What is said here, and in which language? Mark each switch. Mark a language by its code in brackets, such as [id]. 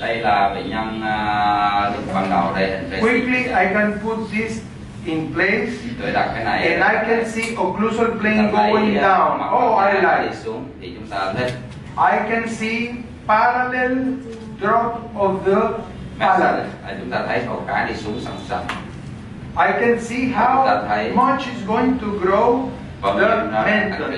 [vi] Đây là bệnh nhân lúc ban đầu đây. [en] Quickly I can put this in place, [vi] tôi đặt cái này [en] and I can see occlusal plane going down. Oh, I like. [vi] Thì chúng ta thích. [en] I can see parallel drop of the palate. [vi] Chúng ta thấy một cái đi xuống song song. [en] I can see how much is going to grow the mental.